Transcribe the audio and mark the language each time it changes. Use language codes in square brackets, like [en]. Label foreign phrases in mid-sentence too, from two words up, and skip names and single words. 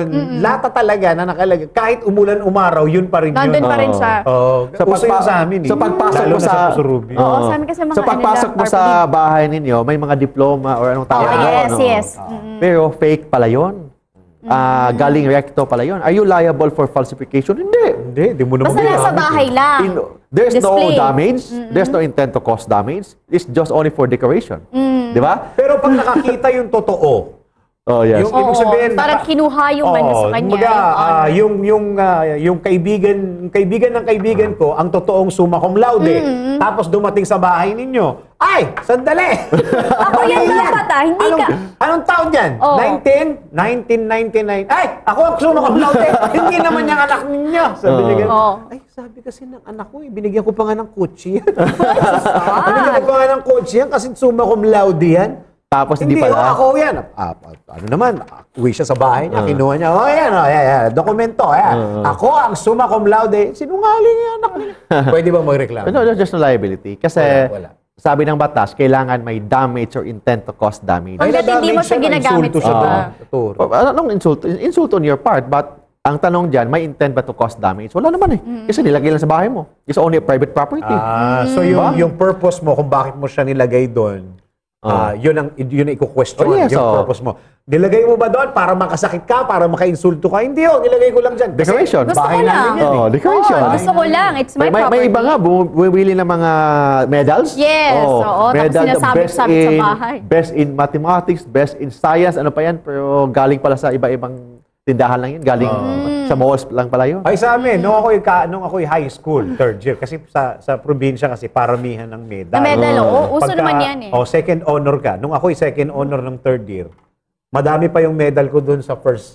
[tl] Lata talaga na nakalagay. Kahit umulan, umaraw, yun pa rin Nandun yun. pa rin siya. Oo. Sa Uso yun sa amin. sa pagpasok Lalo mo na sa Pusurubi. Oo, sa amin kasi mga sa pagpasok mo sa bahay ninyo, may mga diploma or anong tawag doon, yes, no? yes. Pero fake pala yun. Galing recto pala yun. [en] Are you liable for falsification? [tl] Hindi. Hindi mo naman Basta nasa ginamit, bahay lang. [en] There's Display. no damage. There's no intent to cause damage. It's just only for decoration. [tl] Di ba? Pero pag nakakita yung totoo, [en] Oh, yes. [tl] Yung ibig sabihin, parang kinuha yung ano sa kanya. kumbaga, yung honor. yung kaibigan ng kaibigan ko, ang totoong [la] summa cum laude, [tl] tapos dumating sa bahay ninyo, ay, sandali! Ako yan dapat hindi anong, ka... Anong taon yan? Oo. 1999. Ay, ako ang [la] summa cum laude. [tl] Hindi naman yung anak ninyo. Sabi niya ganun. Oo. Ay, sabi kasi ng anak ko, binigyan ko pa nga ng kotse yan. Binigyan ko pa nga ng kotse yan kasi [la] summa cum laude [tl] yan. Tapos hindi Hindi, pala. ako yan. Ano naman, uwi siya sa bahay niya, kinuha niya, yan, dokumento, yan. Ako ang [la] summa cum laude, [tl] sinungaling yung anak niya. Pwede ba magreklamo? [en] No, just no liability. Kasi [tl] Wala. sabi ng batas, kailangan may damage or [en] intent to cause damage. [tl] Hanggat hindi mo siya ginagamit insulto siya sa iba. doon. Anong insult? [en] Insult on your part, but [tl] ang tanong dyan, may intent ba [en] to cause damage? [tl] Wala naman eh. Kasi nilagay lang sa bahay mo. [en] It's only a private property. [tl] So yung purpose mo, kung bakit mo siya nilagay doon, yun ang iko-question, [en] Oh, yes, [tl] yung purpose mo. Nilagay mo ba doon para makasakit ka, para maka-insulto ka? Hindi yun, nilagay ko lang dyan. Kasi Decoration. Gusto bahay ko lang. namin yan eh. Decoration. Gusto ko lang. [en] It's my [tl] May [en] property. [tl] iba nga, bumibili ng mga medals. Yes, oo. Tapos Medal, sinasabit-sabit sa bahay. [en] Best in mathematics, best in science, [tl] ano pa yan. Pero galing pala sa iba-ibang tindahan lang yun. Galing sa malls lang pala yun. Ay sa amin, nung ako'y [en] high school, third year, [tl] kasi sa probinsya kasi paramihan ng medal. Na medal, oo. Uso naman yan eh. [en] Second honor [tl] ka. Nung ako'y [en] second honor [tl] ng [en] third year, [tl] madami pa yung medal ko doon sa first